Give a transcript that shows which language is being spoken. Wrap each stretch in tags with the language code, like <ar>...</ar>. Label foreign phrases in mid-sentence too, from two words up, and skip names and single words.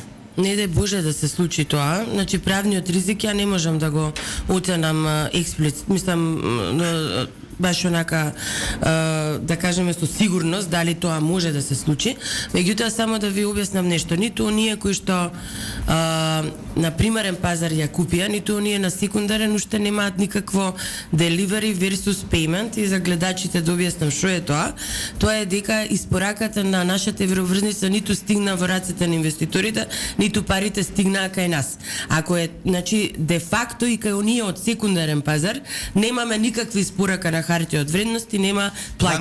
<mk>Не дај Боже да се случи тоа. Значи правниот ризик ја не можам да го оценам експлицит. Мислам баш онака да кажеме со сигурност дали тоа може да се случи. Меѓутоа само да ви објаснам нешто. Ниту оние кои што на примерен пазар ја купија, ниту оние на секундарен уште немаат никакво</mk> <en>delivery versus payment,</en> <mk>и за гледачите да објаснам што е тоа. Тоа е дека испораката на нашата евроврзница ниту стигна во рацете на инвеститорите, ниту парите стигнаа кај нас. Ако е, значи, де факто и кај оние од секундарен пазар немаме никакви испорака на хартија од вредности, нема плаќање.</mk>